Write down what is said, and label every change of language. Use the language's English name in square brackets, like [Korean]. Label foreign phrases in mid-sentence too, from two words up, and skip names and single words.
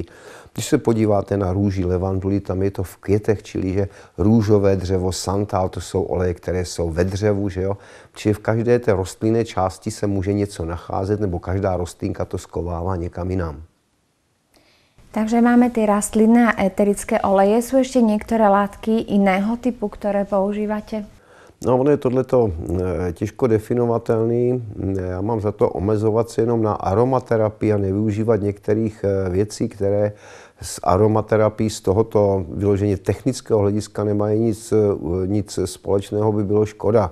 [Czech] Když se podíváte na růži levanduli, tam je to v květech, čili že růžové dřevo, santál, to jsou oleje, které jsou ve dřevu, že jo? Čili v každé té rostlinné části se může něco nacházet, nebo každá rostlinka to skovává někam jinam. [Slovak] Takže máme tie rastlinné a éterické oleje. Sú ešte niektoré látky iného typu, ktoré používate? [Czech] No, ono je tohleto těžko definovatelný. Já mám za to omezovat se jenom na aromaterapii a nevyužívat některých věcí, které s aromaterapií z tohoto vyloženě technického hlediska nemají nic společného, by bylo škoda.